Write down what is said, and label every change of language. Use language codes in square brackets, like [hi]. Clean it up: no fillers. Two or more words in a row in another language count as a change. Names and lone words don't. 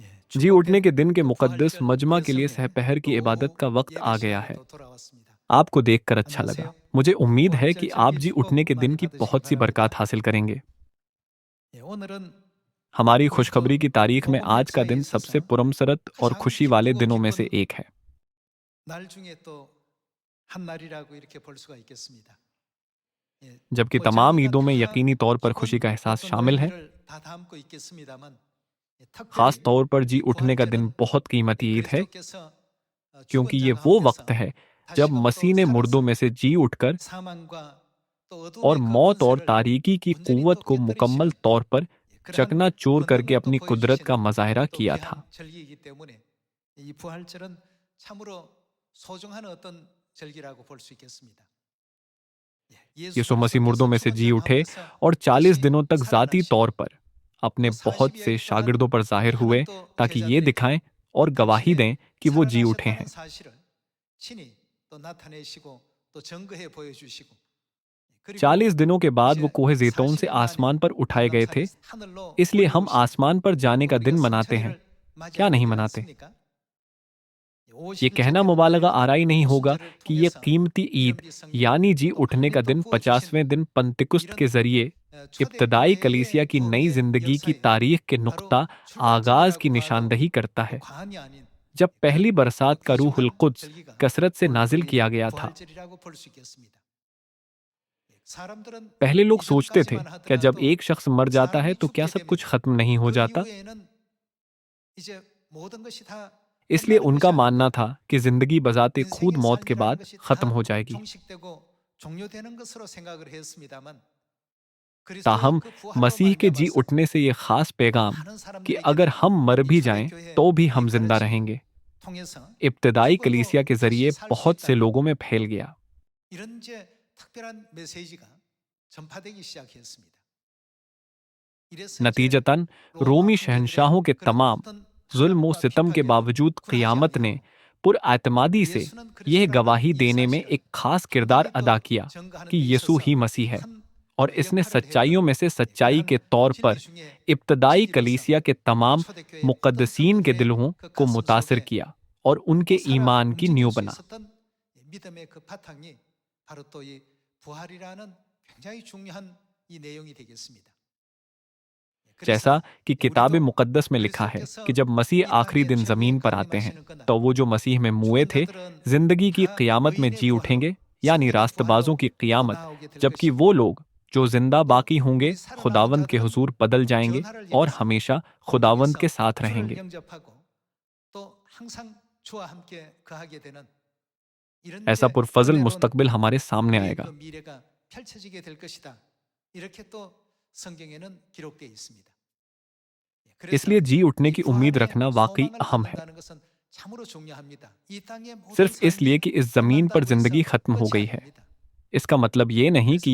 [ur] جی اٹھنے کے دن کے [ko] 그 [ur] मुक़द्दस [ko] 부활절 [ur] مجمع کے لیے [ko] 예성에 [ur] سہ پہر کی عبادت کا [ko] 또 [ur] وقت آ [ko] 예배 [ur] गया [ko] 시간이 [ur] है। [ko] 또 돌아왔습니다. [ur] آپ کو دیکھ کر اچھا لگا. [ko] 안녕하세요. [ur] مجھے امید ہے [ko] 부활절 [ur] کہ آپ [ko] 절기 [ur] جی اٹھنے [ko] 축복 [ur] کے دن [ko] 많이 [ur] की [ko] 받으시기 [ur] بہت سی [ko] 바랍니다. [ur] برکات حاصل کریں گے. [ko] 오늘은 [ur] हमारी [ko] 우리 [ur] खुशखबरी [ko] 또 [ur] کی تاریخ میں [ko] 복음 [ur] آج کا [ko] 역사에 [ur] دن سب سے [ko] 있어서 [ur] پرمسرت اور [ko] 가장 [ur] خوشی والے [ko] 기쁘고 [ur] دنوں میں سے [ko] 기쁜 [ur] ایک ہے. [ko] 날 중에 또 한 날이라고 이렇게 볼 수가 있겠습니다. 예, [ur] जबकि [ko] 뭐 [ur] तमाम [ko] 절기가 [ur] عیدوں میں [ko] 다 [ur] یقینی طور پر خوشی [ko] 기쁜 [ur] کا احساس [ko] 어떤 [ur] شامل ہے. [ko] 의미를 다 담고 있겠습니다만 [ur] ख़ास [ko] 특별히 [ur] طور پر جی [ko] 이 [ur] اٹھنے کا دن [ko] 부활절은 [ur] بہت قیمتی عید ہے, [ko] 그리스도께서 [ur] क्योंकि [ko] 죽은 자 [ur] یہ وہ وقت [ko] 가운데서 [ur] ہے جب [ko] 다시금 또 [ur] مسیح نے مردوں [ko] 살아서 [ur] میں سے جی اٹھ کر [ko] 사망과 또 [ur] और [ko] 어둠의 그 [ur] موت اور [ko] 권세를 [ur] تاریکی کی [ko] 온전히 [ur] कुव्वत [ko] 또 [ur] کو مکمل [ko] 깨뜨리시는 [ur] طور پر [ko] 그러한 [ur] چکناچور کر کے [ko] 권능을 또 [ur] اپنی قدرت کا [ko] 보여주신 [ur] मज़ाहिरा [ko] 또 [ur] किया [ko] 귀한 [ur] था। [ko] 절기이기 때문에 이 부활절은 참으로 소중한 어떤 절기라고 볼 수 있겠습니다. 예, 예수 [ur] یسوع مسیح مردوں [ko] 그리스도께서 [ur] میں سے [ko] 죽은 [ur] जी [ko] 자 [ur] उठे [ko] 가운데서 [ur] اور 40 [ko] 다시 [ur] دنوں تک ذاتی طور [ko] 살아나시고 [ur] پر اپنے [ko] 또 [ur] बहुत [ko] 40여일 [ur] से [ko] 동안 [ur] شاگردوں پر ظاہر [ko] 많은 [ur] हुए, [ko] 또 [ur] تاکہ یہ [ko] 제자들에게 [ur] دکھائیں اور گواہی [ko] 당신의 [ur] دیں کہ وہ جی اٹھے [ko] 살아나셨다는 [ur] हैं। [ko] 사실을 친히 또 나타내시고 또 증거해 보여주시고 그리고 [ur] 40 دنوں کے بعد وہ [ko] 이제 [ur] کوہِ زیتون سے [ko] 40일 만에 [ur] آسمان پر اٹھائے گئے [ko] 감람산에 [ur] थे, [ko] 하늘로 [ur] اس لیے ہم [ko] 올려오신 [ur] آسمان پر جانے [ko] 또 [ur] का [ko] 우리가 [ur] دن مناتے ہیں. [ko] 성찬일을 [ur] क्या [ko] 맞이하고 [ur] नहीं [ko] 있지 [ur] मनाते? [ko] 않습니까? [ur] ये [ko] 50일 [ur] कहना [ko] 되는 [ur] मुबालगा [ko] 날 [ur] آرائی نہیں ہوگا [ko] 오순절을 [ur] کہ یہ [ko] 통해서 [ur] قیمتی عید [ko] 이른비 성령 [ur] یعنی جی [ko] 또 [ur] اٹھنے کا [ko] 하나님 또 [ur] दिन [ko] 부어 주신 [ur] 50ویں دن پنتکست کے [ko] 이런 [ur] ذریعے ابتدائی کلیسیا [ko] 초대교회의 [ur] کی نئی [ko] 부흥의 [ur] زندگی کی [ko] 역사에 [ur] تاریخ کے [ko] 바로 [ur] نقطۂ آغاز کی [ko] 출발점이라고 봐도 [ur] نشاندہی کرتا [ko] 또 [ur] है। [ko] 과언이 아닌 [ur] जब [ko] 그런 [ur] पहली [ko] 또 [ur] برسات کا روح ال [ko] 귀중한 [ur] कुद्स [ko] 절기가 [ur] کثرت سے [ko] 오늘 또 [ur] नाजिल [ko] 이 [ur] کیا گیا تھا. [ko] 부활절이라고 볼 수 있겠습니다. 사람들은 [ur] پہلے لوگ سوچتے تھے, [ko] 이전까지만 [ur] کیا جب [ko] 하더라도 [ur] ایک شخص مر جاتا ہے [ko] 사람이 [ur] تو کیا [ko] 죽게 [ur] سب کچھ [ko] 되면 [ur] ختم نہیں ہو [ko] 그 [ur] जाता? [ko] 이후에는 이제 모든 것이 다 [ur] इसलिए [ko] 끝나는 것이 [ur] ان کا ماننا [ko] 아니고 [ur] تھا کہ زندگی بذاتِ خود [ko] 인생의 [ur] موت کے [ko] 삶이라는 [ur] बाद [ko] 것이 [ur] खत्म [ko] 다 [ur] ہو جائے گی. [ko] 종식되고 종료되는 것으로 생각을 했습니다만 그리스도의 [ur] ताहम [ko] 그 부활로 [ur] مسیح کے جی [ko] 말미암아서 [ur] اٹھنے سے یہ خاص [ko] 또 [ur] पैगाम [ko] 많은 [ur] کہ اگر [ko] 사람들에게는 [ur] ہم مر [ko] 이 [ur] بھی جائیں [ko] 초대교회 [ur] تو بھی [ko] 이 [ur] ہم زندہ [ko] 가르침을 [ur] रहेंगे, [ko] 통해서 [ur] ابتدائی کلیسیا [ko] 죽어도 [ur] के [ko] 다시 [ur] जरिए [ko] 살 수 [ur] بہت سے [ko] 있다는 [ur] لوگوں میں پھیل گیا. [ko] 이런 이제 특별한 메시지가 전파되기 시작했습니다. 이래서 이제 [ur] नतीजतन [ko] 로마 [ur] रोमी [ko] 황제들의 [ur] شہنشاہوں کے [ko] 그런 [ur] तमाम [ko] 어떤 [ur] ظلم و [ko] 탄압과 [ur] ستم کے [ko] 비판에도 [ur] बावजूद [ko] 굴하지 [ur] قیامت نے [ko] 아니하고 [ur] پراعتمادی سے [ko] 예수는 [ur] यह [ko] 그리스도라는 [ur] गवाही [ko] 이 [ur] دینے میں [ko] 사실을 [ur] ایک خاص کردار [ko] 분명히 [ur] अदा [ko] 또 [ur] किया [ko] 증거하는 [ur] कि [ko] 데 [ur] यीशु [ko] 있어서 [ur] ہی مسیح ہے, [ko] 큰 [ur] اور اس نے [ko] 역할을 [ur] सच्चाइयों [ko] 했던 [ur] میں سے سچائی [ko] 그러한 [ur] کے طور [ko] 진리 [ur] पर [ko] 중에 [ur] इब्तदाई [ko] 진리로서 [ur] کلیسیا کے [ko] 또 [ur] तमाम [ko] 초대교회 어떤 [ur] مقدسین کے [ko] 성도들의 [ur] दिलों [ko] 그 [ur] को [ko] 가슴 [ur] मुतासिर [ko] 속에 [ur] کیا اور [ko] 또 [ur] ان کے [ko] 살아 [ur] ایمان کی [ko] 움직일 [ur] नींव [ko] 수 [ur] बना। [ko] 있었던 믿음의 그 바탕이 바로 또 이 부활이라는 굉장히 중요한 이 내용이 되겠습니다. [ur] जैसा [ko] 그래서 [ur] کہ کتاب [ko] 우리도 [ur] مقدس میں لکھا ہے کہ [ko] 그리스도께서 [ur] جب مسیح [ko] 이 [ur] आखिरी [ko] 땅에 [ur] दिन [ko] 최후의 [ur] زمین پر آتے ہیں, [ko] 강림하시는 그날 [ur] تو وہ جو مسیح میں موئے [ko] 죽은 [ur] थे, [ko] 자들은 [ur] زندگی کی [ko] 다 [ur] قیامت میں [ko] 의인의 [ur] जी [ko] 부활로 [ur] اٹھیں گے، یعنی [ko] 승리의 [ur] रास्तबाजों [ko] 부활로 [ur] की [ko] 또 [ur] क़ियामत, [ko] 나오게 될 [ur] جبکہ وہ [ko] 것이고 [ur] لوگ جو زندہ [ko] 또 [ur] باقی ہوں گے [ko] 우리 살아남은 [ur] خداوند کے [ko] 자들은 [ur] حضور بدل جائیں گے [ko] 변화를 [ur] और [ko] 향해서 [ur] ہمیشہ خداوند کے [ko] 공중에서 [ur] साथ [ko] 주를 [ur] रहेंगे। [ko] 영접하고 또 항상 주와 함께 거하게 되는 이런 [ur] ऐसा [ko] 이제 [ur] पुरफजल [ko] 은혜로운 [ur] مستقبل ہمارے سامنے [ko] 우리의 그 [ur] آئے گا. [ko] 미래가 펼쳐지게 될 것이다. 이렇게 또 성경에는 기록되어 있습니다. 예, 그래서 [ur] اس لیے جی اٹھنے [ko] 이 [ur] کی امید [ko] 부활의 [ur] رکھنا واقعی [ko] 소망을 [ur] اہم ہے, [ko] 갖는다는 것은 참으로 중요합니다. 이 땅의 모든 [ur] صرف اس لیے [ko] 삶이 [ur] کہ اس زمین پر [ko] 끝난다고 [ur] ज़िंदगी [ko] 해서 [ur] ختم ہو [ko] 끝이 [ur] گئی ہے. [ko] 아닙니다. [ur] اس کا مطلب یہ نہیں کہ